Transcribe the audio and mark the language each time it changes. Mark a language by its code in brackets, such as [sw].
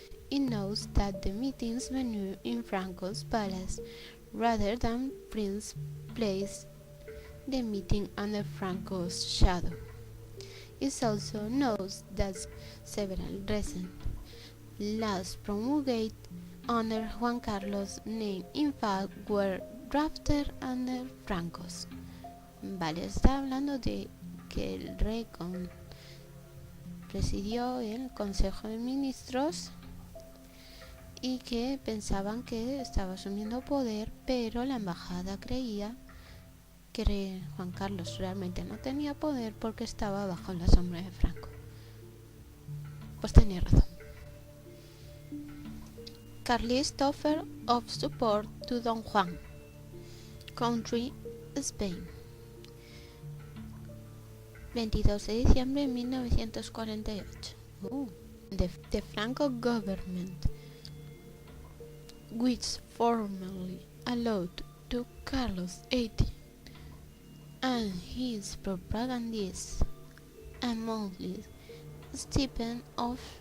[en] It knows that the meetings venue in Franco's palace rather than Prince place the meeting under Franco's shadow. It also knows that several recent laws promulgated under Juan Carlos' name in fact were drafted under Franco's. [es] Vale, está hablando de que el rey presidió el Consejo de Ministros y que pensaban que estaba asumiendo poder, pero la embajada creía que Juan Carlos realmente no tenía poder porque estaba bajo la sombra de Franco. Pues tenía razón. [en] Carlist offer of support to Don Juan. Country, Spain. [es] 22 de diciembre de 1948. [en] The Franco government, which formally allowed to Carlos XVIII and his propagandists a monthly stipend of